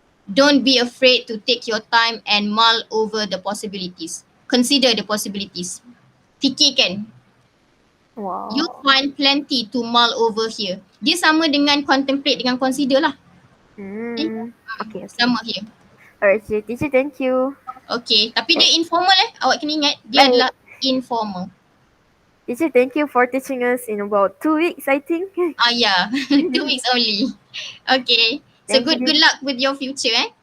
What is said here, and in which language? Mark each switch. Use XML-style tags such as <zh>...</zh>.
<en>Don't be afraid to take your time and mull over the possibilities. Consider the possibilities.</en> <ms>Fikirkan.</ms> <en>Wow. You'll find plenty to mull over here.</en> <ms>Dia sama dengan contemplate dengan consider lah.</ms> <en>Okay. Sama here. Alright, teacher, thank you.</en> <ms>Okay, tapi dia informal Awak kena ingat dia adalah informal.</ms> <en>Teacher, thank you for teaching us in about 2 weeks, I think. Yeah, 2 weeks only. Okay. So Thank you. good luck with your future</en>